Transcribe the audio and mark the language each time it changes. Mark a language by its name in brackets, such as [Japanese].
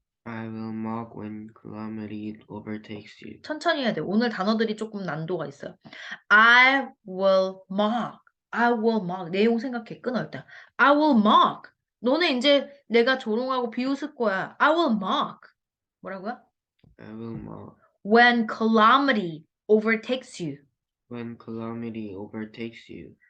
[English] I will mock when calamity overtakes you. [Korean] 천천히 해야 돼. 오늘 단어들이 조금 난도가 있어요. [English] I will mock. [Korean] 내용 생각해. 끊을 때. [English] I will mock. [Korean] 너네 이제 내가 조롱하고 비웃을 거야. [English] I will mock. [Korean] 뭐라고요? [English] I will mock When calamity overtakes you. when calamity overtakes you.